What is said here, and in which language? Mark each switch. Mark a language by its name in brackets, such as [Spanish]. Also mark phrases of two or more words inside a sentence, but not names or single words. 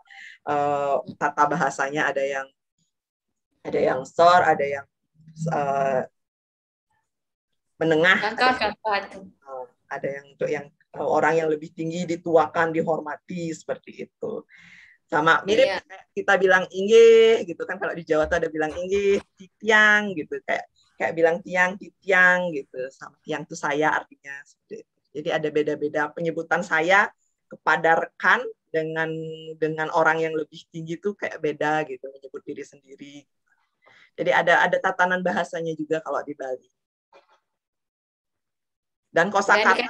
[Indonesian] Tata bahasanya ada yang sor, ada yang menengah, ada yang untuk yang orang yang lebih tinggi dituakan, dihormati seperti itu. Sama mirip kita bilang inggih gitu kan, kalau di Jawa tuh ada bilang inggih, tiang gitu, kayak bilang tiang, titiang gitu, sama tiang itu saya artinya seperti itu. Jadi ada beda-beda penyebutan saya kepada rekan dengan orang yang lebih tinggi tuh kayak beda gitu, menyebut diri sendiri. Jadi ada tatanan bahasanya juga kalau di Bali. Dan kosakata